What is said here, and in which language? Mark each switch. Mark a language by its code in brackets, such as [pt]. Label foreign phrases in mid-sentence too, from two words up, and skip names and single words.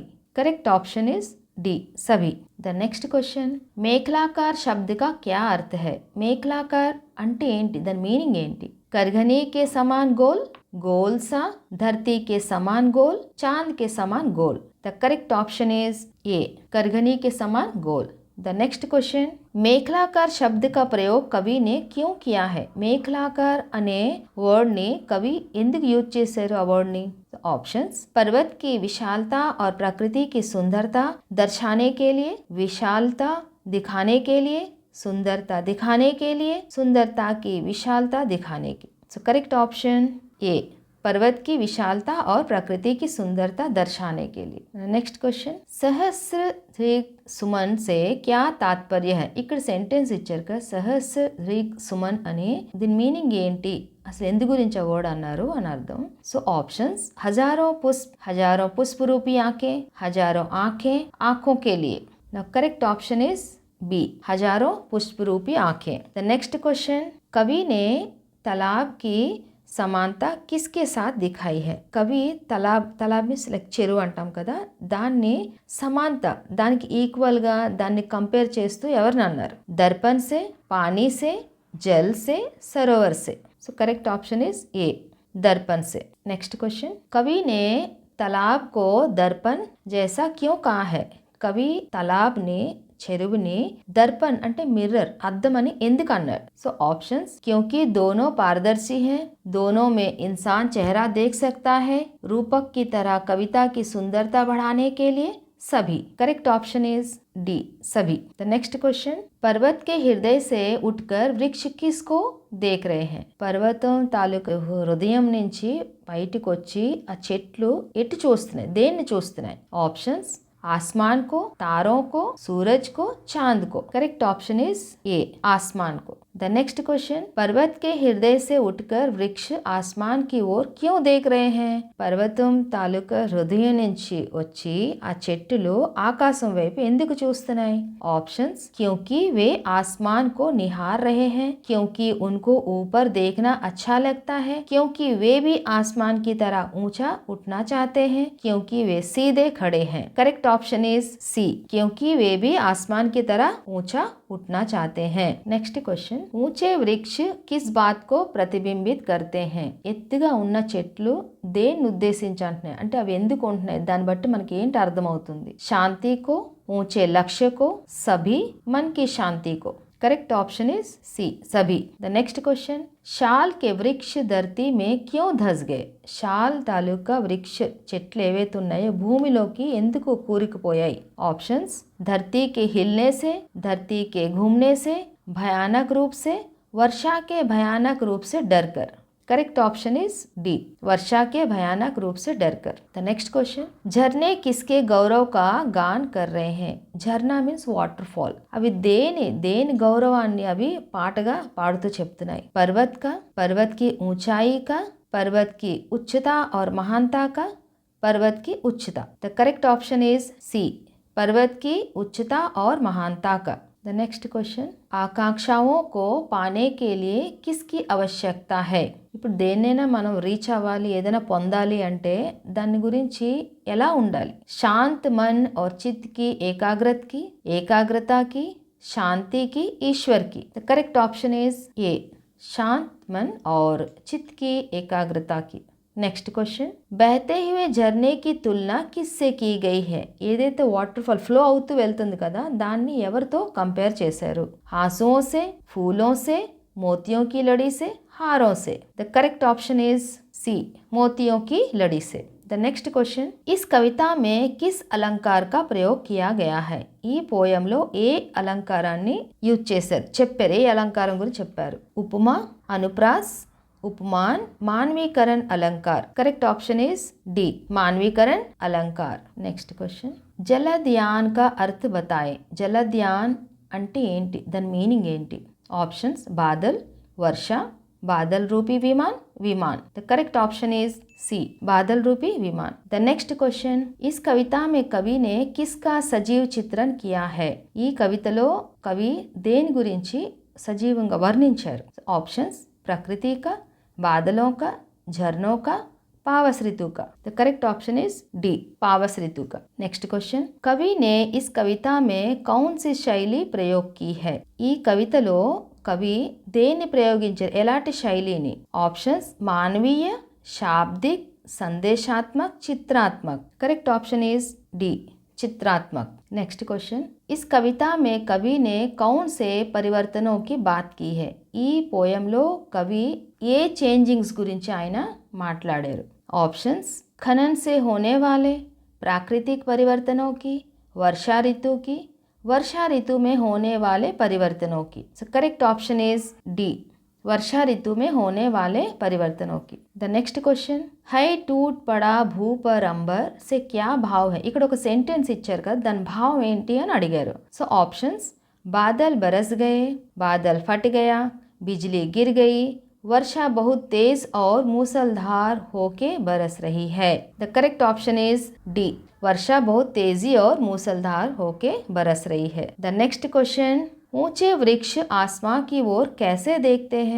[en] correct option is D, सभी। the next question, [hi] మేఖలాకార్ शब्द का क्या अर्थ है? [te] మేఖలాకార్ అంటే ఏంటి, దాని మీనింగ్ ఏంటి? [hi] करघनी के समान गोल, गोल सा, धरती के समान गोल, चांद के समान गोल। [en] the correct option is A, [hi] करघनी के समान गोल। [en] the next question, [hi] మేఖలాకార్ शब्द का प्रयोग कवि ने क्यों किया है? [te] మేఖలాకార్ అనే వర్డ్ ని కవి ఎందుకు యూజ్ చేశారు ఆ వర్డ్ ని? [hi] ऑप्शंस, पर्वत की विशालता और प्रकृति की सुंदरता दर्शाने के लिए, विशालता दिखाने के लिए, सुंदरता दिखाने के लिए, सुंदरता की विशालता दिखाने की। [en] so correct option A, [hi] पर्वत की विशालता और प्रकृति की सुंदरता दर्शाने के लिए। [en] next question, [hi] सहस्रदीर्घ सुमन से क्या तात्पर्य है? [te] ఇక్కడ సెంటెన్స్ ఇచ్చారు కదా, [hi] सहस्रदीर्घ सुमन [te] అనే దీని మీనింగ్ ఏంటి, అసలు ఎందు గురించి వర్డ్ అన్నారు అని అర్థం. [en] so options, [hi] हजारों पुष्प रूपी आंखें, हजारों आंखें आंखों के लिए। [en] now correct option is B, [hi] हजारों पुष्प रूपी आंखें। [en] the next question, [hi] कवि ने तालाब की समानता किसके साथ दिखाई है? [te] కవి తలాబ్ [en] means like [te] చెరువు అంటాం కదా, దాన్ని సమానత దానికి ఈక్వల్గా దాన్ని కంపేర్ చేస్తూ ఎవరిని అన్నారు? [hi] दर्पण से, पानी से, जल से, सरोवर से। [en] so correct option is A, [hi] दर्पण से। [en] next question, [hi] कवि ने तालाब को दर्पण जैसा क्यों कहा है? कवि तालाब ने [te] చెరువుని దర్పణ్ అంటే మిర్రర్ అద్దం అని ఎందుకు అన్నారు? [en] so options, [hi] क्योंकि दोनों पारदर्शी हैं, दोनों में इंसान चेहरा देख सकता है, रूपक की तरह कविता की सुंदरता बढ़ाने के लिए, सभी। [en] correct option is D, सभी। the next question, [hi] पर्वत के हृदय से उठकर वृक्ष किसको देख रहे हैं? [te] పర్వతం తాలూకు హృదయం నుంచి బయటకు వచ్చి ఆ చెట్లు ఎటు చూస్తున్నాయి, దేన్ని చూస్తున్నాయి? ఆప్షన్స్, [hi] आसमान को, तारों को, सूरज को, चांद को। [en] correct option is A, [hi] आसमान को। [en] the next question, [hi] पर्वत के हृदय से उठकर वृक्ष आसमान की ओर क्यों देख रहे हैं? [te] పర్వతం తాలూకా హృదయం నుంచి వచ్చి ఆ చెట్టులు ఆకాశం వైపు ఎందుకు చూస్తున్నాయి? ఆప్షన్స్, [hi] क्योंकि वे आसमान को निहार रहे हैं, क्योंकि उनको ऊपर देखना अच्छा लगता है, क्योंकि वे भी आसमान की तरह ऊंचा उठना चाहते हैं, क्योंकि वे सीधे खड़े हैं। [en] correct option is C, [hi] क्योंकि वे भी आसमान की तरह ऊंचा उठना चाहते हैं। [en] next question, [hi] ऊंचे वृक्ष किस बात को प्रतिबिंबित करते हैं? [te] ఎత్తుగా ఉన్న చెట్లు దేన్ని ఉద్దేశించి అంటున్నాయి అంటే అవి ఎందుకు ఉంటున్నాయి, దాన్ని బట్టి మనకి ఏంటి అర్థమవుతుంది? [hi] శాంతి को, ऊंचे लक्ष्य को, सभी, मन की शांति को। [en] correct option is C, सभी। the next question, [hi] शाल के वृक्ष धरती में क्यों धस गए? [te] शाल తాలూకా వృక్ష చెట్లు ఏవైతే ఉన్నాయో భూమిలోకి ఎందుకు కూరుకుపోయాయి? ఆప్షన్స్, [hi] धरती के हिलने से, धरती के घूमने से, भयानक रूप से, वर्षा के भयानक रूप से डरकर। [en] correct option is D, [hi] वर्षा के भयानक रूप से डरकर। [en] the next question, [hi] झरने किसके गौरव का गान कर रहे हैं? [te] झरना मीन्स వాటర్ఫాల్, అవి దేని గౌరవాన్ని అవి పాటగా పాడుతూ చెప్తున్నాయి? [hi] पर्वत का, पर्वत की ऊंचाई का, पर्वत की उच्चता और महानता का, पर्वत की उच्चता। [en] the correct option is C, [hi] पर्वत की उच्चता और महानता का। [en] the next question, [hi] आकांक्षाओं को पाने के लिए किसकी आवश्यकता है? [te] ఇప్పుడు దేన్నైనా మనం రీచ్ అవ్వాలి, ఏదైనా పొందాలి అంటే దాని గురించి ఎలా ఉండాలి? [hi] शांत मन और चित्त की एकाग्रता की, शांति की, ईश्वर की। [en] the correct option is A, [hi] शांत मन और चित्त की एकाग्रता की। [en] next question, [hi] बहते हुए झरने की तुलना किससे की गई है? [te] ఏదైతే [en] water fall flow [te] అవుతూ వెళ్తుంది కదా, దాన్ని ఎవరితో కంపేర్ చేశారు? [hi] हाँसुओं से, फूलों से, मोतियों की लड़ी से, हारों से। [en] the correct option is C, [hi] मोतियों की लड़ी से। [en] the next question, [hi] इस कविता में किस अलंकार का प्रयोग किया गया है? [te] ఈ పోయంలో ఏ అలంకారాన్ని యూజ్ చేశారు, చెప్పారు, ఏ అలంకారం గురించి చెప్పారు? [hi] ఉపమా, అనుప్రాస్, उपमान, मानवीकरण अलंकार। [en] correct option is D, [hi] मानवीकरण अलंकार। [en] next question, [hi] जलदयान का अर्थ बताएं। [te] जलदयान అంటే ఏంటి, దాని మీనింగ్ ఏంటి? ఆప్షన్స్, [hi] बादल, वर्षा, बादल रूपी विमान, विमान। [en] the correct option is C, [hi] बादल रूपी विमान। [en] the next question, [hi] इस कविता में कवि ने किसका सजीव चित्रण किया है? [te] ఈ కవితలో కవి దేని గురించి సజీవంగా వర్ణించారు? [hi] ఆప్షన్స్ प्रकृति का, बादलों का, झरनों का, पावस ऋतु का। [en] the correct option is D, [hi] पावस ऋतु का। [en] next question, [hi] कवि ने इस कविता में कौन सी शैली प्रयोग की है? [te] ఈ కవితలో కవి దేన్ని ప్రయోగించారు? ఎలాంటి శైలిని? ఆప్షన్స్ [hi] मानवीय, शाब्दिक, संदेशात्मक, चित्रात्मक। [en] correct option is D, [hi] चित्रात्मक। [en] next question, [hi] इस कविता में कवि ने कौन से परिवर्तनों की बात की है? [te] ఈ పోయంలో కవి ఏ చేంజింగ్స్ గురించి ఆయన మాట్లాడారు? [hi] ఆప్షన్స్ खनन से होने वाले प्राकृतिक परिवर्तनों की, वर्षा ऋतु की, वर्षा ऋतु में होने वाले परिवर्तनों की। [en] so correct option is D, [hi] वर्षा ऋतु में होने वाले परिवर्तनों की। [en] the next question, [hi] है टूट पड़ा భూ पर अंबर से क्या भाव है? ఇక్కడ ఒక సెంటెన్స్ ఇచ్చారు కదా, దాని భావం ఏంటి అని అడిగారు. [en] so options [hi] बादल बरस गए, बादल फट गया, बिजली गिर गई, वर्षा बहुत तेज और मूसलधार होके बरस रही है। [en] the correct option is D, [hi] वर्षा बहुत तेजी और मूसलधार होके बरस रही है। [en] the next question, [hi] ऊंचे वृक्ष आसमां की ओर कैसे देखते हैं?